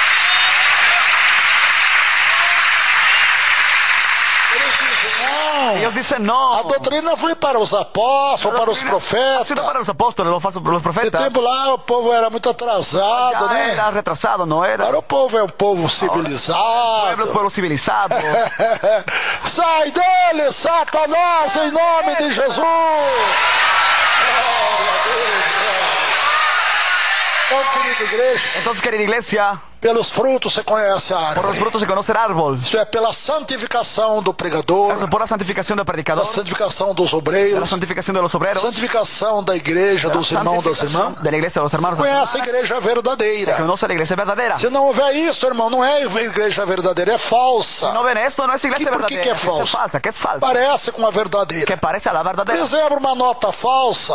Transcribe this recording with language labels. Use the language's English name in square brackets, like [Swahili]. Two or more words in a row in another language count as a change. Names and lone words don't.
[Portuguese] Ele diz, irmão, [Spanish] Dios dice no. [Portuguese] A doutrina foi para os apóstolos, para os profetas. [Spanish] Para los apóstoles, los profetas. [Portuguese] No tempo lá o povo era muito atrasado, né? Era retrasado, não era? Agora o povo é um povo civilizado. O povo civilizado. Sai dele, Satanás, em nome de Jesus. [Spanish] Entonces, querida iglesia, [Portuguese] pelos frutos se conhece a árvore. [Spanish] Por los frutos se conoce el árbol. [Portuguese] Isso é pela santificação do pregador. [Spanish] Por la santificación del predicador. [Portuguese] Pela santificação dos obreiros. [Spanish] La santificación de los obreros. [Portuguese] Santificação da igreja, dos irmãos, das irmãs. Da igreja, dos hermanos. Conhece a igreja verdadeira. [Spanish] Se conoce a [Portuguese] igreja verdadeira. Se não houver isso, irmão, não é igreja verdadeira, é falsa. Se não vê isso, não é igreja verdadeira. Por que é falsa? Que é falsa. Parece com a verdadeira. Que parece a verdadeira. Por exemplo, uma nota falsa.